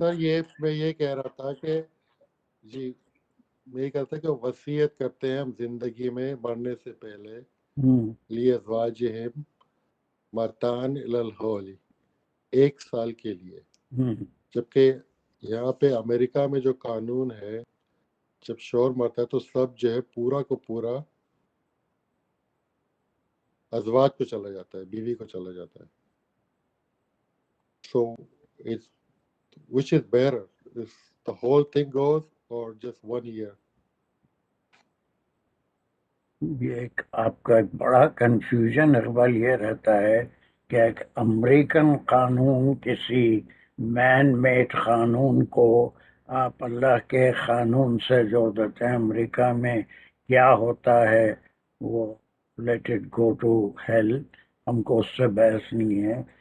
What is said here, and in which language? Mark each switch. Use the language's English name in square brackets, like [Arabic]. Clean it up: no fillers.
[Urdu] سر میں یہ کہہ رہا تھا کہ جی میں یہ کہتا کہ وصیت کرتے ہیں ہم زندگی میں مرنے سے پہلے، [Arabic] لی ازواجہم مرتان الالحولی، [Urdu] 1 سال کے لیے. جبکہ یہاں پہ امریکہ میں جو قانون ہے، جب شوہر مرتا ہے تو سب جو ہے پورا کو پورا ازواج کو چلا جاتا ہے، بیوی کو چلا جاتا ہے. [English] So it's which is better, if the whole thing goes or just 1 year? [Urdu] یہ ایک آپ کا ایک بڑا کنفیوژن اقبال یہ رہتا ہے کہ ایک امریکن قانون کسی مین میڈ قانون کو آپ اللہ کے قانون سے جوڑ دیتے ہیں. امریکہ میں کیا ہوتا ہے وہ [English] let it go to hell, [Urdu] ہم کو اس سے بحث نہیں ہے.